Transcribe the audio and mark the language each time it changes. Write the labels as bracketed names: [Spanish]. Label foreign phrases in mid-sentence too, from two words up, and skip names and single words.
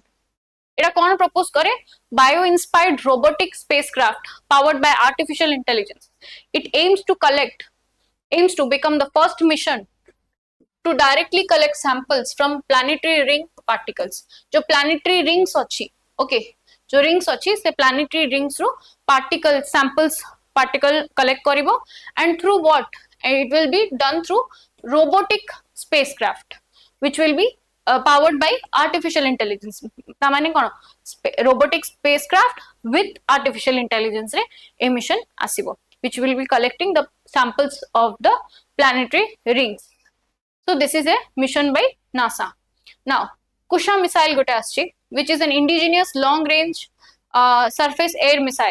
[Odia] ଏଟା କୋନ প্রপোজ করে? [English] Bio inspired robotic spacecraft powered by artificial intelligence. It aims to become the first mission to directly collect samples from planetary ring particles. जो planetary rings अछि, okay, जो rings [Odia] ଅଛି ସେ [English] planetary rings रो particle collect करिवो, and through what? It will be done through robotic spacecraft which will be powered by artificial intelligence. [Odia] ତାମାନେ କୋନ [English] robotic spacecraft with artificial intelligence रे a mission asibo which will be collecting the samples of the planetary rings. So this is a mission by NASA. Now Kusha missile [Odia] ଗୋଟେ ଆସିଛି, [English] which is an indigenous long range surface air missile.